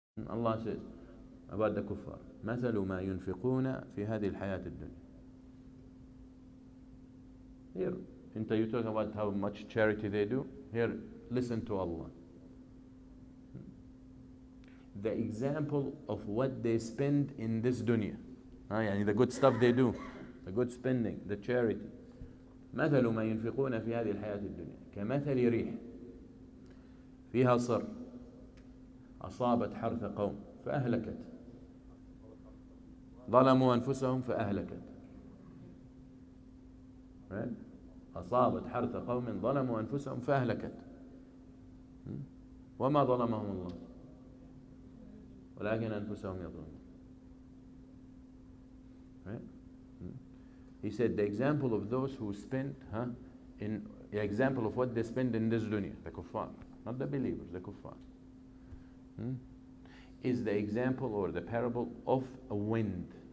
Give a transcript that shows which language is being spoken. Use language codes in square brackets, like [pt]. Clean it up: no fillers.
[en] Allah says about the kuffar, [ar] مثل ما ينفقون في هذه الحياة الدنيا. [en] Here, you talk about how much charity they do. Here, listen to Allah. The example of what they spend in this dunya. يعني the good stuff they do, the good spending, the charity. [ar] مثل ما ينفقون في هذه الحياة الدنيا كمثل ريح فيها صر أصابت حرث قوم فأهلكت ظلموا أنفسهم فأهلكت. [en] Right? [ar] أصابت حرث قوم ظلموا أنفسهم فأهلكت. وما ظلمهم الله ولكن أنفسهم يظلمون. [en] Right? He said the example of those who spend in the example of what they spend in this dunya, the kuffar, not the believers, the kuffar, is the example or the parable of a wind.